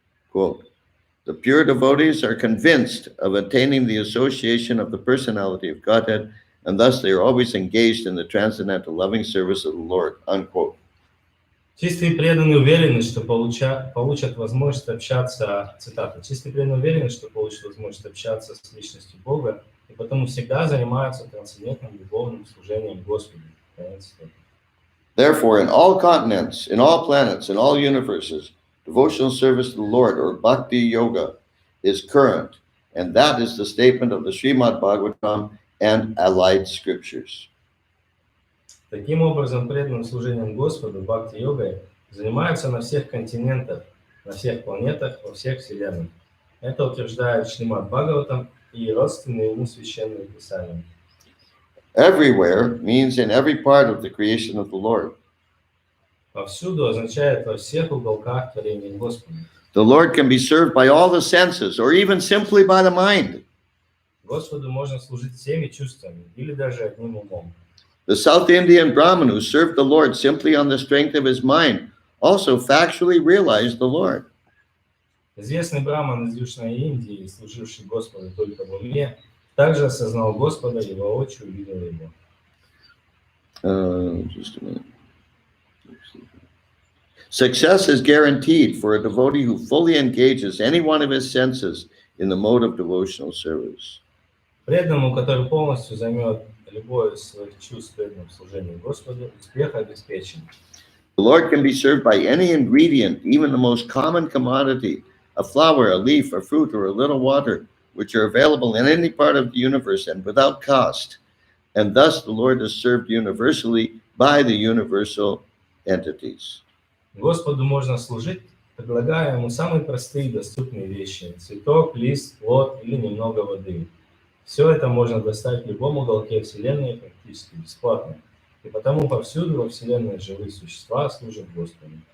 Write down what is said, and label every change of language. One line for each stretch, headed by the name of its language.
English: Quote, the pure devotees are convinced of attaining the association of the personality of Godhead, and thus they are always engaged in the transcendental loving service of the Lord. Unquote.
Russian: Чистые преданные уверены, что получат возможность общаться, цитата, чистые преданные уверены, что получат возможность общаться с личностью Бога, и потому всегда занимаются трансцендентным любовным служением Господу.
English: Therefore, in all continents, in all planets, in all universes, devotional service to the Lord, or bhakti yoga, is current, and that is the statement of the Srimad Bhagavatam and allied scriptures.
Russian: Таким образом, преданным служением Господу, бхакти-йогой, занимаются на всех континентах, на всех планетах, во всех вселенных. Это утверждает Шримад Бхагаватам и родственные ему священные писания.
English: Everywhere means in every part of the creation of the Lord.
Russian: Повсюду означает во всех уголках творения Господа.
English: The Lord can be served by all the senses, or even simply by the mind.
Russian: Господу можно служить всеми чувствами, или даже одним умом.
English: The South Indian Brahmin who served the Lord simply on the strength of his mind also factually realized the Lord.
Russian: Известный браман из Южной Индии, служивший Господу только в уме, также осознал Господа и воочию увидел его.
English: Just a minute. Success is guaranteed for a devotee who fully engages any one of his senses in the mode of devotional service.
Russian: Преданному, который полностью займет любое из своих чувств в преданном служении Господу, успех обеспечен.
English: The Lord can be served by any ingredient, even the most common commodity, a flower, a leaf, a fruit, or a little water, which are available in any part of the universe and without cost. And thus the Lord is served universally by the universal entities.
Russian: Господу можно служить, предлагая ему самые простые и доступные вещи: цветок, лист, плод или немного воды. Все это можно достать в любом уголке Вселенной практически бесплатно. И потому повсюду во Вселенной живые существа служат Господу.